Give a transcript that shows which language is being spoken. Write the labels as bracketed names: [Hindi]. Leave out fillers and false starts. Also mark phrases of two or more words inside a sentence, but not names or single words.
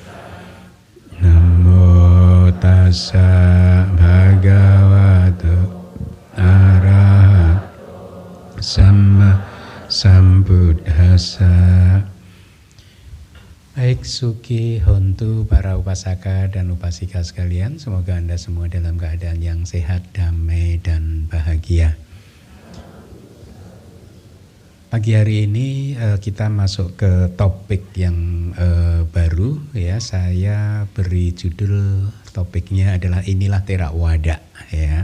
[Pali] Namo Tassa Bhagavato Arahato Samma Sambuddhassa. [Indonesian] Baik, [Pali] Suki Hontu [Indonesian] para upasaka dan upasika sekalian, semoga Anda semua dalam keadaan yang sehat, damai, dan bahagia. Pagi hari ini kita masuk ke topik yang baru ya. Saya beri judul topiknya adalah inilah Theravada ya.